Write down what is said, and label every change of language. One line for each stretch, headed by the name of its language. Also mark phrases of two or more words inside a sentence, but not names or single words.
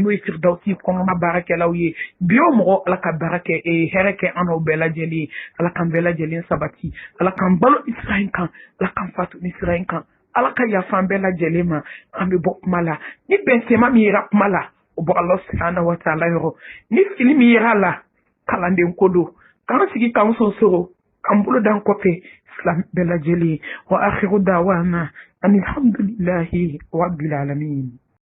Bambara: n'o ye firdausi kɔnɔna baarakɛlaw ye bi o mɔgɔ ala ka baara kɛ hɛrɛ kɛ an n'aw bɛɛ lajɛlen ala k'an bɛɛ lajɛlen sabati ala k'an balo ni sira in kan ala k'an fatu ni sira in kan ala ka yafa an bɛɛ lajɛlen ma an bɛ bɔ kuma la ni bɛnsɛma min yera kuma la o bɔ ala
Arabic: سبحانه وتعالى
Bambara: yɔrɔ ni fili min yera la kalanden ko don k'an sigi k'an sonsoro k'an bolo d'an kɔfɛ silamɛ bɛɛ lajɛlen
Arabic: وآخر دعوانا أن الحمد لله رب العالمين.